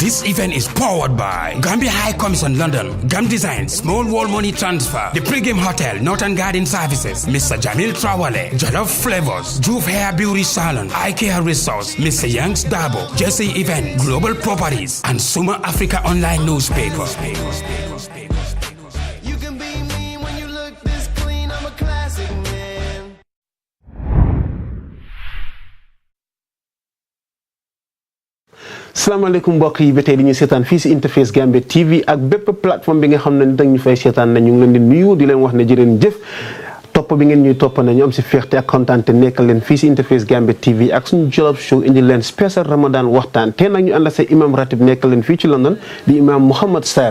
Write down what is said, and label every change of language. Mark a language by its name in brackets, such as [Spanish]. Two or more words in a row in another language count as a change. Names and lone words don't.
[English] This event is powered by Gambia High Commission London, Gam Design, Small Wall Money Transfer, The Pregame Hotel, Northern Garden Services, Mr. Jamil Trawale, Jollof Flavors, Juve Hair Beauty Salon, IKEA Resource, Mr. Young's Dabo, Jesse Event, Global Properties, and Suma Africa Online Newspaper. You can be me when you look this clean. I'm a classic man. [Wolof] salaamaaleykum mbokk yi ba tey di ñu seetaan fii si Interface Gambia TV ak bépp plateforme bi nga xam ne ni dañ ñu fay seetaan na ñu ngi leen di nuyu di leen wax ne jëreen jëf topp bi ngeen ñuy topp na ñu am si fierté ak kontaan te nekkal leen fii si Interface Gambia TV ak suñu Jollof Show indi leen spécial Ramadan waxtaan te nag ñu ànd sa imam ratib nekkal leen fii ci London di imam Mouhamed Sarr.